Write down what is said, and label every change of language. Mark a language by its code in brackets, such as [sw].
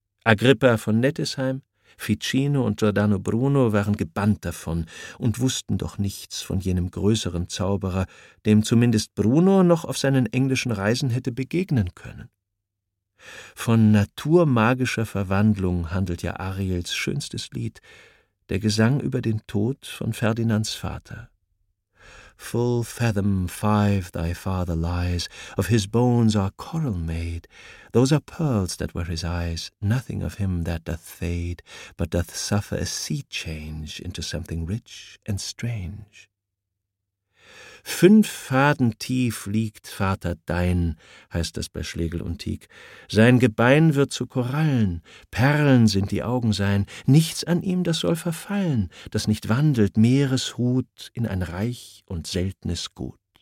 [de] Agrippa von Nettesheim, Ficino und Giordano Bruno waren gebannt davon und wussten doch nichts von jenem größeren Zauberer, dem zumindest Bruno noch auf seinen englischen Reisen hätte begegnen können. Von naturmagischer Verwandlung handelt ja Ariels schönstes Lied, der Gesang über den Tod von Ferdinands Vater. [en] »Full fathom five thy father lies, of his bones are coral made. Those are pearls that were his eyes, nothing of him that doth fade, but doth suffer a sea change into something rich and strange.« [de] Fünf Faden tief liegt Vater dein, heißt es bei Schlegel und Tieck. Sein Gebein wird zu Korallen, Perlen sind die Augen sein, nichts an ihm, das soll verfallen, das nicht wandelt, Meereshut in ein reich und seltenes Gut.